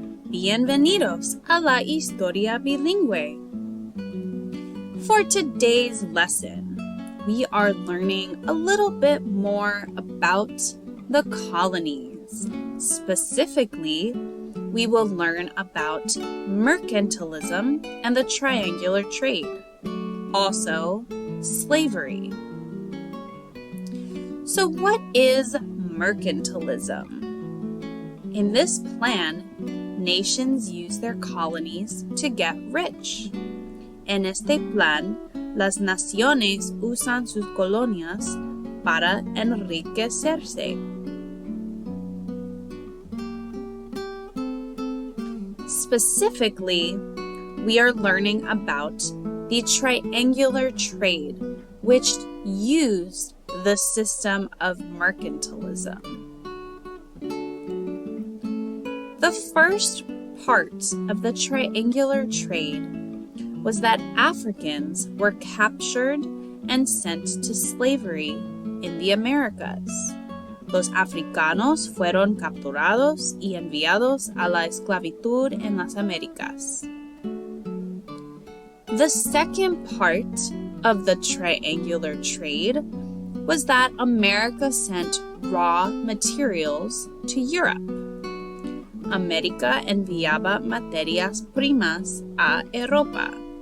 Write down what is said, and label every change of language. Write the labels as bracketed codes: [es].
[es] Bienvenidos a la historia bilingüe. [en] For today's lesson, we are learning a little bit more about the colonies. Specifically, we will learn about mercantilism and the triangular trade. Also, slavery. So what is mercantilism? In this plan, nations use their colonies to get rich. [es] En este plan, las naciones usan sus colonias para enriquecerse. [en] Specifically, we are learning about the triangular trade, which used the system of mercantilism. The first part of the triangular trade was that Africans were captured and sent to slavery in the Americas. [es] Los africanos fueron capturados y enviados a la esclavitud en las Américas. [en] The second part of the triangular trade was that America sent raw materials to Europe. [es] América enviaba materias primas a Europa.